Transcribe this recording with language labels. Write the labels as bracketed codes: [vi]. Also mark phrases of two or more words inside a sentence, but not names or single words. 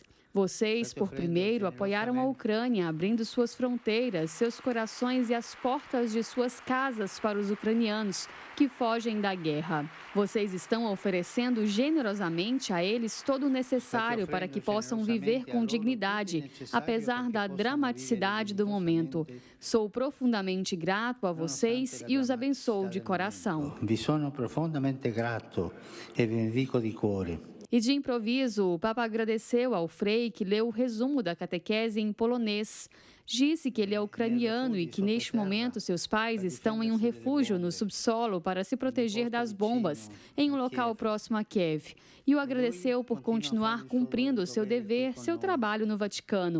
[pt] Vocês, por primeiro, apoiaram a Ucrânia, abrindo suas fronteiras, seus corações e as portas de suas casas para os ucranianos que fogem da guerra. Vocês estão oferecendo generosamente a eles todo o necessário para que possam viver com dignidade, apesar da dramaticidade do momento. Sou profundamente grato a vocês e os abençoo de coração. [it] Vi sono profondamente grato e benedico di cuore. [pt] E de improviso, o Papa agradeceu ao frei que leu o resumo da catequese em polonês. Disse que ele é ucraniano e que, neste momento, seus pais estão em um refúgio no subsolo para se proteger das bombas, em um local próximo a Kiev. E o agradeceu por continuar cumprindo o seu dever, seu trabalho no Vaticano.